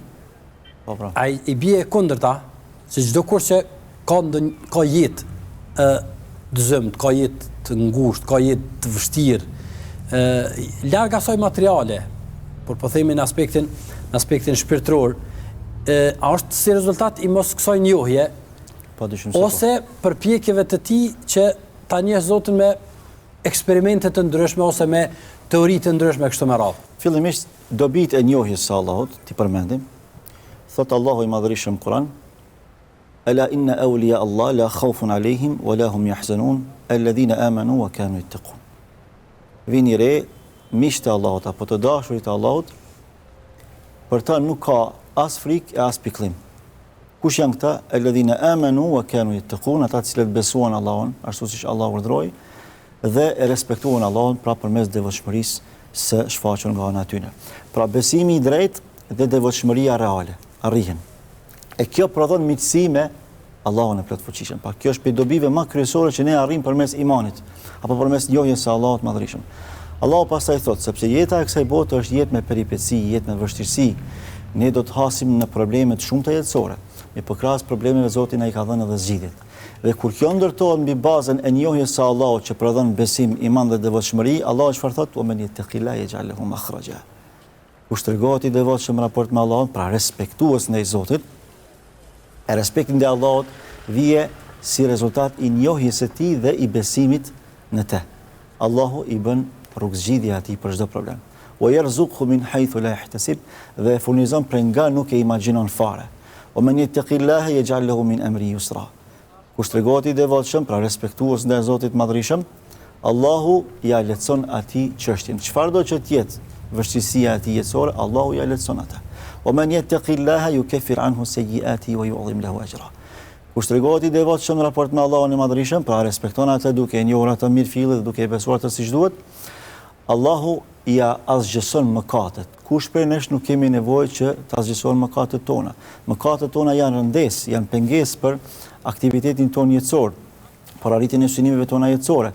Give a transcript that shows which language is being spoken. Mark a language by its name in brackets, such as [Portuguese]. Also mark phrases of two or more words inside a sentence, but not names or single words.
[Albanian] Ai I bie kundërta, se çdo kush që ka jetë të zëmt, ka jetë të ngushtë, ka jetë të vështirë, larg asaj materiale, por po themi në aspektin shpirtëror, a është si rezultat I mos kësaj njohje, ose përpjekjeve të tij që ta njeh Zotin me eksperimente të ndryshme ose me teori të ndryshme kështu me radhë. Fillimisht dobit e njohjes së Allahut, ti përmendim, thot Allahu I madhërisëm Kur'an, [Arabic] ألا إن أولياء الله لا خوف عليهم ولا هم يحزنون الذين آمنوا وكانوا يتقون. [Albanian] Vini re, miqtë e Allahut apo të dashurit e Allahut, për ta nuk ka as frikë e as pikëllim. Kush janë këta? [Arabic] الذين آمنوا وكانوا يتقون, [Albanian] ata të cilët besuan Allahun, ashtu siç Allahu urdhëroi, dhe e respektuan Allahun pra përmes devotshmërisë së shfaqur nga ana e tyre. Pra besimi I drejtë dhe devotshmëria reale arrihen. E kjo prodhon miqësi me Allahun e plotfuqishëm. Pa kjo është për dobive më kryesore që ne arrim përmes imanit, apo përmes njohjes së Allahut madhërisëm. Allahu pastaj thot, sepse jeta e kësaj bote është jetë me peripeci, jetë me vështirësi, ne do të hasim në probleme të shumta jetësore. Me përkrahas problemeve Zoti na i ka dhënë edhe zgjidhjet. Dhe kur kjo ndërtohet mbi bazën e njohjes së Allahut që prodhon besim, iman dhe devotshmëri, Allahu çfarë thot? [Arabic] "ومن يتق الله يجعل له مخرجا." [Albanian] Kush tregohet i devotshëm në raport me Allahun, pra respektues ndaj Zotit, e respekti ndaj Allahut vije si rezultat i njohjes së tij dhe i besimit në te. Allahu i bën rrugëzgjidhje atij për çdo problem. [Arabic] ويرزقه من حيث لا يحتسب, [Albanian] dhe e furnizon prej nga nuk e imagjinon fare. [Arabic] ومن يتق الله يجعل له من أمره يسرا. [Albanian] Kush tregohet i devotshëm, pra respektues ndaj Zotit madhërisëm, Allahu ja lehtëson atij çështjen. Çfarë do që të jetë vështirësia e atij jetësore, Allahu ja lehtëson atë. [Arabic] ومن يتق الله يكفر عنه سيئاته ويعظم له أجرا. [Albanian] Kush tregohet i devotshëm në raport me Allahun e madhërisëm, pra respekton atë duke e njohur atë mirëfillet dhe duke e besuar atë siç duhet, Allahu ja azgjëson mëkatet. Kush prej nesh nuk kemi nevojë që të azgjësojmë mëkatet tona. Mëkatet tona janë rëndes, janë pengesë për aktivitetin tonë jetësor, për arritjen e synimeve tona jetësore.